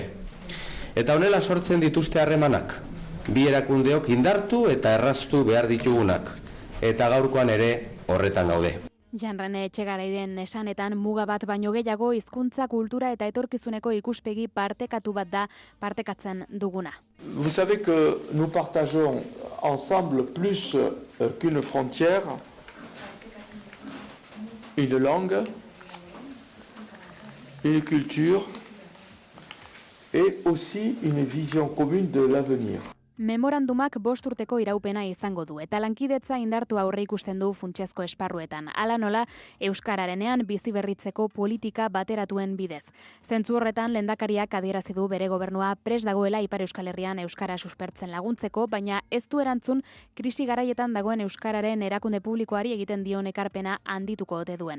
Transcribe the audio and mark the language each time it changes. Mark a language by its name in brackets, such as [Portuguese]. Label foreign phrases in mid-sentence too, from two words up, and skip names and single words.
[Basque] Eta honela sortzen dituzte harremanak, bi erakundeok indartu eta erraztu behar ditugunak, eta gaurkoan ere horretan gaude. Jenren Etxegarairen esanetan muga bat baino gehiago hizkuntza, kultura eta etorkizuneko ikuspegi partekatu bat da partekatzen duguna. [French] Vous savez que nous partageons ensemble plus qu'une frontière, une langue, une culture, et aussi une vision commune de l'avenir. [Basque] Memorandumak 5 urteko iraupena izango du eta lankidetza indartu aurre ikusten du funtsezko esparruetan. Hala nola, euskararenean bizi berritzeko politika bateratuen bidez. Zentzu horretan lehendakariak adierazi du bere gobernua prest dagoela Ipar Euskal Herrian euskara suspertzen laguntzeko, baina ez du erantzun krisi garaietan dagoen euskararen erakunde publikoari egiten dion ekarpena handituko ote duen.